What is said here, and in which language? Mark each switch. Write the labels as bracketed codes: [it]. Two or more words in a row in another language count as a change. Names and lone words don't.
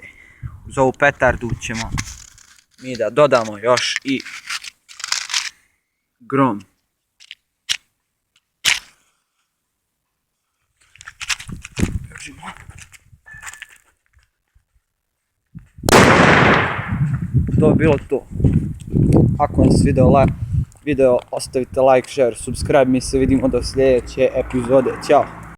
[bs] Uz ovu petardu ćemo mi da dodamo još i Grom. To je bilo to. Ako vam se svideo video, ostavite [en] like, share, subscribe, [bs] mi se vidimo do sljedeće epizode. Ćao!